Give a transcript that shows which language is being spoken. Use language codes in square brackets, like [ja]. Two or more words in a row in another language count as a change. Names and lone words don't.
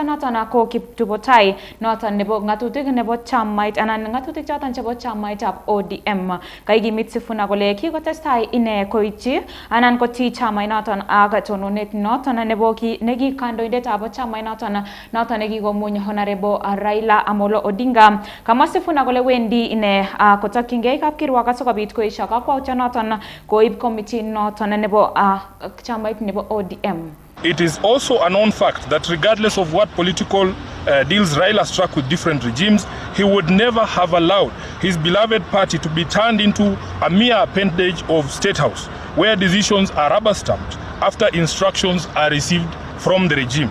[kln] noton ko kiptubotai noton nebo ngatutik nebo chamait anan ngatutik choton chebo chamaitab ODM kaikimit Sifuna kole kikotestai ine koityi anan koti chamait noton aga tononet noton nebo neki kandoindetab chamait noton nekikomuny honorable Raila Amolo Odinga kama Sifuna kole wendi ine kotokyingei kapkirwok asikobit koesho kakwautyo noton koib committee noton nebo chamait nebo ODM. [en] It is also a known fact that regardless of what political deals Raila struck with different regimes, he would never have allowed his beloved party to be turned into a mere appendage of State House, where decisions are rubber-stamped after instructions are received from the regime.